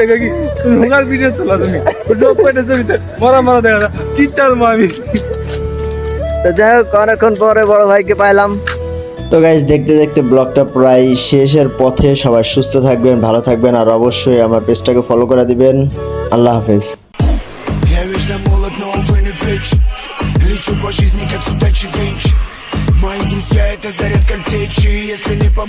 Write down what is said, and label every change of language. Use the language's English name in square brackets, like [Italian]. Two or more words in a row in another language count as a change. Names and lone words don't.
[Bangla] কি চালবো আমি। তো যাই হোক, অনেকক্ষণ পরে বড় ভাইকে পাইলাম। তো গাইস, দেখতে দেখতে ব্লগটা প্রায় শেষের পথে। সবাই সুস্থ থাকবেন, ভালো থাকবেন, আর অবশ্যই আমার পেজটাকে ফলো করে দিবেন। আল্লাহ হাফেজ। [Russian] Я вечно молод, но увы не вечен. Лечу по жизни, как судачий венчик. Мои друзья — это заряд картечи. Если не поможешь